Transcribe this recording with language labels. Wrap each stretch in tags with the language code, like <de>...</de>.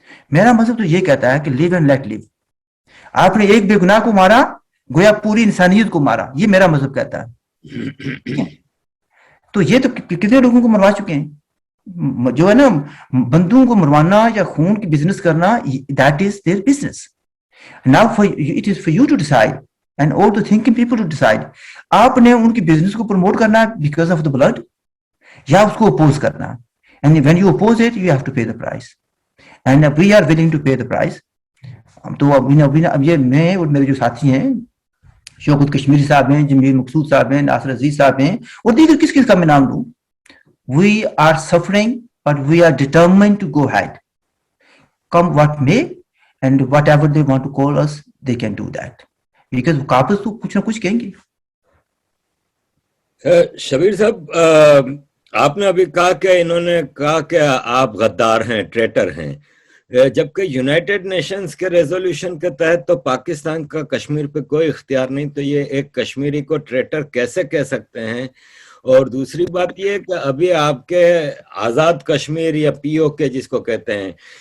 <ur>میرا مذہب تو یہ کہتا ہے کہ</ur> <en>Live and let live.</en> <ur>آپ نے ایک بے گناہ کو مارا, گویا پوری انسانیت کو مارا, یہ میرا مذہب کہتا ہے. تو یہ تو کتنے لوگوں کو مروا چکے ہیں. جو ہے نا, بندوں کو مروانا یا خون کی بزنس کرنا,</ur> <en>That is their business. Now it is for you to decide and all the thinking people to decide.</en> <ur>آپ نے ان کی بزنس کو پروموٹ کرنا ہے</ur> <en>because of the blood,</en> <ur>یا اس کو اپوز کرنا.</ur> <en>And when you oppose it, you have to pay the price. And we are willing to pay the price.</en> <ur>تو اب یہ میں اور میرے جو ساتھی ہیں, شوکت کشمیری صاحب ہیں, جمیل مقصود صاحب ہیں, ناصر عزیز صاحب ہیں, اور دیگر کس کا میں نام لوں,</ur> <en>we are suffering but we are determined to go ahead. Come what may, and whatever they want to call us, they can do that.</en> <ur>Because قابض تو کچھ نہ کچھ کہیں گے. شبیر صاحب, آپ نے ابھی کہا کہ انہوں نے کہا کہ آپ غدار ہیں, ٹریٹر ہیں, جبکہ یونائٹڈ نیشنز کے ریزولوشن کے تحت تو پاکستان کا کشمیر پہ کوئی اختیار نہیں, تو یہ ایک کشمیری کو ٹریٹر کیسے کہہ سکتے ہیں؟ اور دوسری بات یہ کہ ابھی آپ کے آزاد کشمیر یا پی او کے جس کو کہتے ہیں,</ur>